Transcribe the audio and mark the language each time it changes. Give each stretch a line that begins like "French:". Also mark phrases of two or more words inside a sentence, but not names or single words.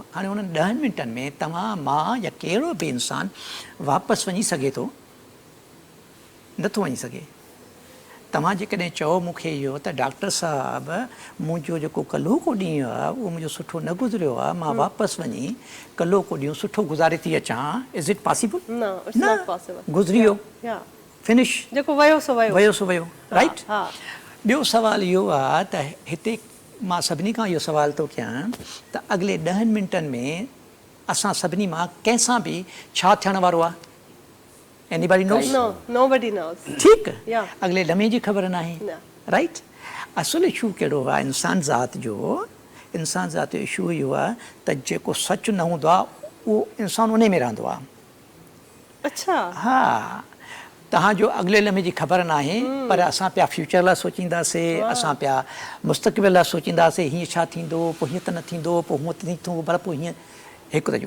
Sindhi: हाणे उन्हनि 10 मिंटनि में तव्हां, मां या कहिड़ो बि इंसानु वापसि वञी सघे थो? नथो वञी सघे। तव्हां जेकॾहिं चओ मूंखे इहो त डॉक्टर साहिबु मुंहिंजो जेको कल्हो को ॾींहुं आहे उहो मुंहिंजो सुठो न गुज़रियो आहे, मां वापसि वञी कल्हो को ॾींहुं सुठो गुज़ारे थी अचां,
English: is it possible? No, it's not possible.
Sindhi: गुज़री वियो, Yeah. फिनिश, जेको वयो सो वयो। वयो सो वयो, राइट। हा, ॿियो सुवालु इहो आहे त हिते मां सभिनी खां इहो सुवालु थो कयां त अॻिले 10 मिंटनि में असां सभिनी मां कंहिंसां बि छा थियण वारो आहे?
English: anybody knows? No, nobody knows.
Sindhi: ठीकु, Yeah. अॻिले लम्हे जी ख़बर नाहे, न। राइट। असुलु इशू कहिड़ो आहे इंसान ज़ात जो? इंसान ज़ात जो इशू इहो आहे त जेको सचु न हूंदो आहे उहो इंसानु उन में रहंदो आहे। अच्छा, हा, तव्हांजो अॻिले लम्हे जी ख़बर नाहे, पर असां पिया फ्यूचर लाइ सोचींदासीं, असां पिया मुस्तक़बिल लाइ सोचींदासीं, हीअं छा थींदो, पोइ हीअं त न थींदो, पोइ हूअं त थींदो, पर पोइ हीअं हिकु त जो।